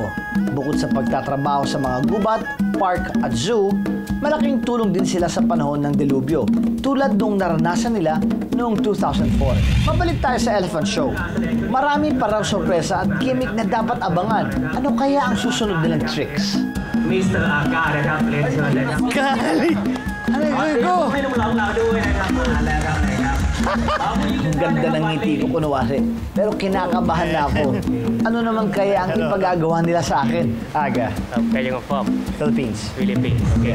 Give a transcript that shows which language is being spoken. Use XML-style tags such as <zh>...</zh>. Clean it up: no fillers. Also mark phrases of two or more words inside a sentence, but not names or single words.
<tl>Bukod sa pagtatrabaho sa mga gubat, park at zoo, malaking tulong din sila sa panahon ng delubyo, tulad nung naranasan nila noong 2004. Mabalik tayo sa Elephant Show. Marami pa raw sorpresa at gimmick na dapat abangan. Ano kaya ang susunod nilang tricks?</tl> <th>Mr. Aga นะครับ เรียนเชิญเลยครับ</th> <tl>Kali! Ano ko?</tl> <th>ให้น้องๆเราด้วยนะครับมาแล้วครับนะครับ</th> <tl>Ang ganda ng ngiti ko kunwari. Pero kinakabahan na ako. Ano naman kaya ang ipagagawa nila sa akin? Aga. Kaya yung form, Philippines. Philippines. Okay.</tl>